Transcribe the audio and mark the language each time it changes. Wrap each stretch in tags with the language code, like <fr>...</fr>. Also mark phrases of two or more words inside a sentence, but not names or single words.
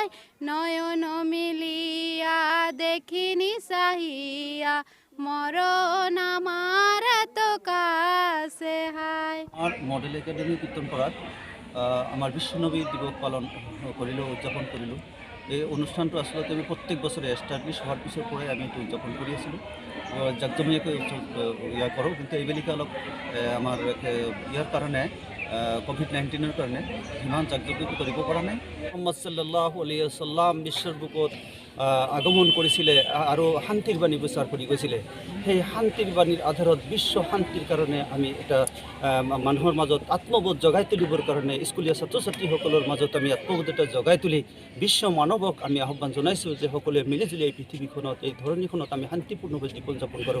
<bn>নয়ন মিলিয়া দেখিনি চাহিয়া, মরণ আমার এত কাছে হায়। আমার মডেল একাডেমি কীর্তনপাড়াত আমার বিশ্বনবী দিবস পালন করিল, উদযাপন করিল।</bn> <as>এই অনুষ্ঠানটো আচলতে আমি প্ৰত্যেক বছৰে এষ্টাব্লিছ হোৱাৰ পিছৰ পৰাই আমি এইটো উদযাপন কৰি আছিলোঁ, জাকজমীয়াকৈ ইয়াৰ কৰোঁ। কিন্তু এইবেলিকে অলপ আমাৰ ইয়াৰ কাৰণে কোভিড-19ৰ কাৰণে সিমান জাকজমীয়াকৈ কৰিব পৰা নাই। মুহাম্মদ</as> <ar>صلى الله عليه وسلم</ar> <as>বিশ্বৰ বুকুত আগমন কৰিছিলে আৰু শান্তিৰ বাণী প্ৰচাৰ কৰি গৈছিলে। সেই শান্তিৰ বাণীৰ আধাৰত বিশ্ব শান্তিৰ কাৰণে আমি এটা মানুহৰ মাজত আত্মবোধ জগাই তুলিবৰ কাৰণে স্কুলীয়া ছাত্ৰ ছাত্ৰীসকলৰ মাজত আমি আত্মবোধ এটা জগাই তুলি বিশ্ব মানৱক আমি আহ্বান জনাইছোঁ যে সকলোৱে মিলিজুলি এই পৃথিৱীখনত, এই ধৰণীখনত আমি শান্তিপূৰ্ণভাৱে জীৱন যাপন কৰোঁ।</as>